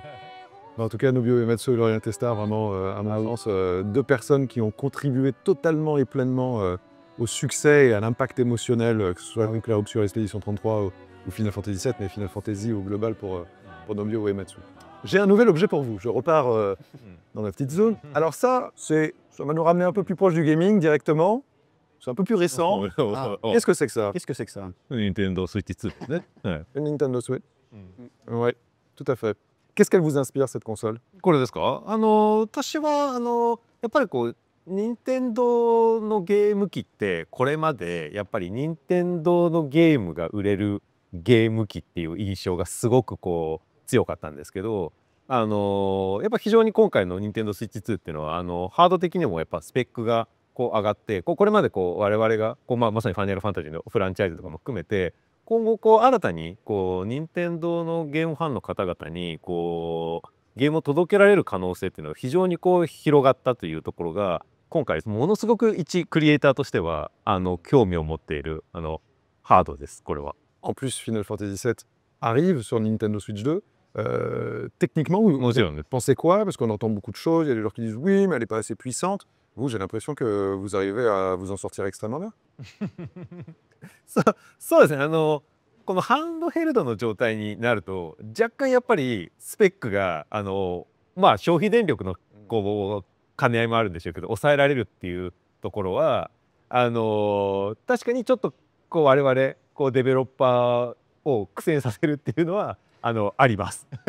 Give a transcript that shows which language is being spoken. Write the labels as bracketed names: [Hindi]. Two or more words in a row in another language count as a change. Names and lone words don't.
[French] En tout cas, Nobuo Uematsu et Laurent Testard, vraiment, à mon sens, deux personnes qui ont contribué totalement et pleinement au succès et à l'impact émotionnel, que ce soit donc la rupture Expédition 33 ou Final Fantasy VII, mais Final Fantasy au global pour Nobuo Uematsu. J'ai un nouvel objet pour vous. Je repars dans la petite zone. Alors ça va nous ramener un peu plus proche du gaming directement. C'est un peu plus récent. Qu'est-ce que c'est que ça? Qu'est-ce que c'est que ça? [Japanese] Nintendo Switch 2ですね。はい。 [French] Une Nintendo Switch. Ouais, tout à fait. Qu'est-ce qu'elle vous inspire, cette console? [Japanese] これですか？私はやっぱりこう任天堂のゲーム機ってこれまでやっぱり任天堂のゲームが売れるゲーム機っていう印象がすごくこう強かったんですけど、やっぱ非常に今回の任天堂スイッチ2っていうのはハード的にもやっぱスペックがこう上がってこれまでこう我々がこう、まさにファイナルファンタジーのフランチャイズとかも含めて今後こう新たにこう任天堂のゲームファンの方々にこうゲームを届けられる可能性っていうのが非常にこう広がったというところが今回ものすごく一クリエイターとしては興味を持っているハードです。これは。 [French] En plus, Final Fantasy VII arrive sur Nintendo Switch 2. Techniquement, vous pensez quoi? Parce qu'on entend beaucoup de choses. Il y a des gens qui disent oui, mais elle n'est pas assez puissante. Vous, j'ai l'impression que vous arrivez à vous en sortir extrêmement bien. [Japanese] そうですね。このハンドヘルドの状態になると若干やっぱりスペックが消費電力のこう兼ね合いもあるんでしょうけど抑えられるっていうところは確かにちょっとこう我々こうデベロッパーを苦戦させるっていうのはあります。